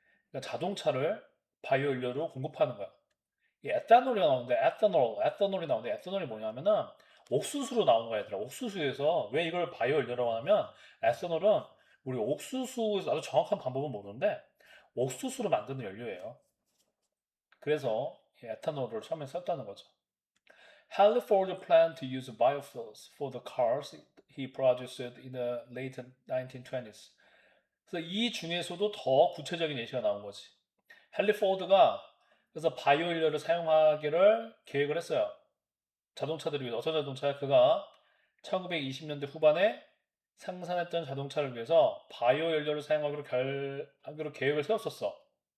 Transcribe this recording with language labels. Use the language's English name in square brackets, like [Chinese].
[Korean] 그러니까 자동차를 바이오 연료로 공급하는 거야. 이 에탄올이 나오는데 에탄올이 나오는데 에탄올이 뭐냐면은 옥수수로 나온 거야, 얘들아. 옥수수에서 왜 이걸 바이오 연료라고 하냐면 에탄올은 우리 옥수수에서 아주 정확한 방법은 모르는데 옥수수로 만드는 연료예요. 그래서 이 에탄올을 처음에 썼다는 거죠. [English] Halford planned to use biofuels for the cars he produced in the late 1920s. [Korean] 그래서 이 중에서도 더 구체적인 예시가 나온 거지. 헨리 포드가 그래서 바이오 연료를 사용하기를 계획을 했어요. 자동차들을 위해서 어떤 자동차 그가 1920년대 후반에 생산했던 자동차를 위해서 바이오 연료를 사용하기로 계획을 세웠었어.